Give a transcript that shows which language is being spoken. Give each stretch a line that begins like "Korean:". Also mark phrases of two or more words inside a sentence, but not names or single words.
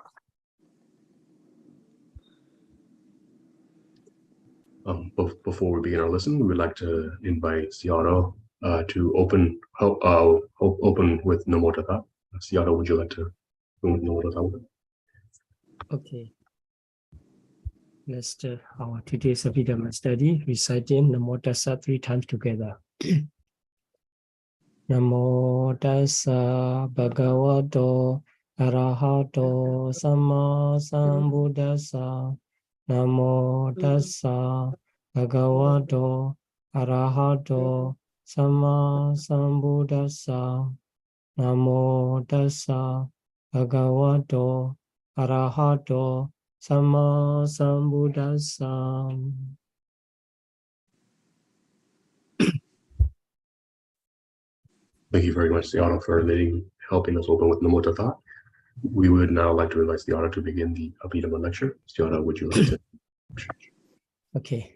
English: Before we begin our lesson, we would like to invite Siara to open with
Pali: Namo Tassa.
English: Siara, would you like to open with
Pali: Namo Tassa?
English: Okay. Let's start our today's Abhidhamma study, reciting
Pali: Namo Tassa
English: 3 times together.
Pali: Namo Tassa Bhagavato Arahato Sama Sambuddhassa. Namo Tassa Bhagavato Arahato Sama Sambuddhassa. Namo Tassa Bhagavato Arahato Sama Sambuddhassa.
English: Thank you very much, Siara, for helping us open with
Pali: Namo Tassa.
English: We would now like to invite Siara to begin the Abhidhamma lecture. Siara, would you like to? Okay.